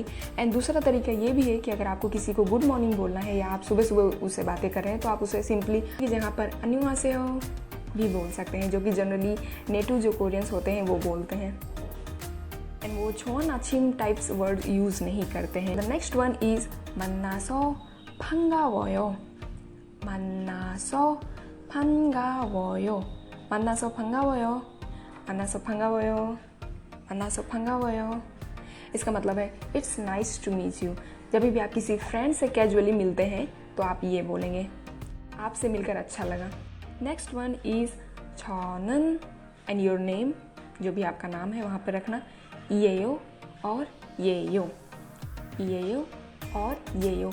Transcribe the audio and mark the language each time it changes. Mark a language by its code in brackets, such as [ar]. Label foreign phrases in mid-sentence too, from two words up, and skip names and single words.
[hi] एंड दूसरा तरीका ये भी है कि अगर आपको किसी को [en] good morning [hi] बोलना है या आप सुबह सुबह उससे बातें कर रहे हैं तो आप उसे सिंपली की जगह पर अन्योंहासेयो भी बोल सकते हैं, जो कि जनरली नेटिव जो कोरियंस होते हैं वो बोलते हैं। एंड वो [ko] 좋은 아침 [en] types word use [hi] नहीं करते हैं। [en] the next one is [ko] 만나서 반가워요. 만나서 반가워요. 만나서 반가워요. 만나서 반가워요. 만나서 반가워요. [hi] इसका मतलब है [en] it's nice to meet you. [hi] जब भी आप किसी फ्रेंड से कैजुअली मिलते हैं तो आप ये बोलेंगे, आपसे मिलकर अच्छा लगा। [en] next one is [hi] 저는 [en] and your name, [hi] जो भी आपका नाम है वहाँ पर रखना इएयो और येयो, इएयो और येयो।